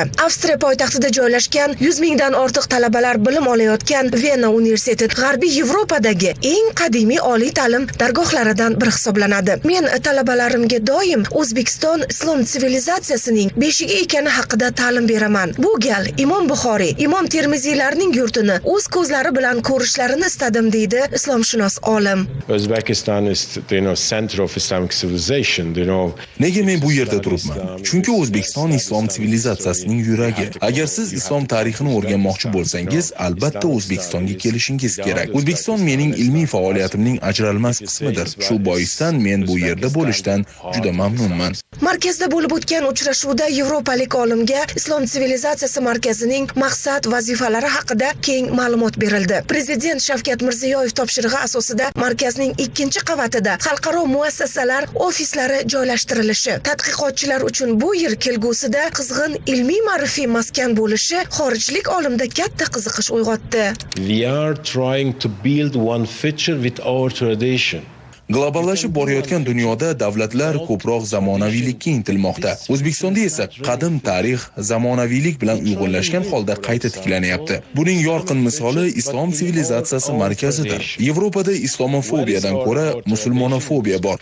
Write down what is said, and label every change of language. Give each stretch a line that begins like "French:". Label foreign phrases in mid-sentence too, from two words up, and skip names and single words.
Uzbek: Avstriya poytaxtida joylashgan 100 mingdan ortiq talabalar bilim olayotgan Vena universiteti G'arbiy Yevropadagi eng qadimiy oliy ta'lim dargohlaridan biri hisoblanadi. Men talabalarimga doim O'zbekiston islom sivilizatsiyasining beshigi ekani haqida ta'lim beraman. Bu gal Imom Buxoriy, Imom Termiziylarning yurtini o'z ko'zlari bilan ko'rishlarini istadim, deydi islomshunos olim.
English: Uzbekistan is center of Islamic civilization.
Uzbek: Nega men bu yerda turibman? Chunki O'zbekiston islom sivilizatsiyasining yuragi. Agar siz islom tarixini o'rganmoqchi bo'lsangiz, albatta O'zbekistonga kelishingiz kerak. O'zbekiston mening ilmiy faoliyatimning ajralmas qismidir. Shu boisdan men bu yerda bo'lishdan juda mamnunman. Markazda bo'lib o'tgan uchrashuvda yevropalik olimga islom sivilizatsiyasi markazining maqsad, vazifalari haqida keng ma'lumot berildi. Prezident Shavkat Mirziyoyev topshirig'i asosida markazning 2-qavatida xalqaro muassasalar ofislari joylashtirilishi, tadqiqotchilar uchun bu yil kelgusida qizg'in ilmiy ma'rifiy maskan bo'lishi xorijlik olimda katta qiziqish uyg'otdi.
English: We are trying to build one feature with our tradition.
Uzbek: Globallashib borayotgan dunyoda davlatlar ko'proq zamonaviylikka intilmoqda. O'zbekistonda esa qadim tarix zamonaviylik bilan uyg'unlashgan holda qayta tiklanyapti. Buning yorqin misoli islom sivilizatsiyasi markazidir. Yevropada islomofobiyadan ko'ra musulmonofobiya bor.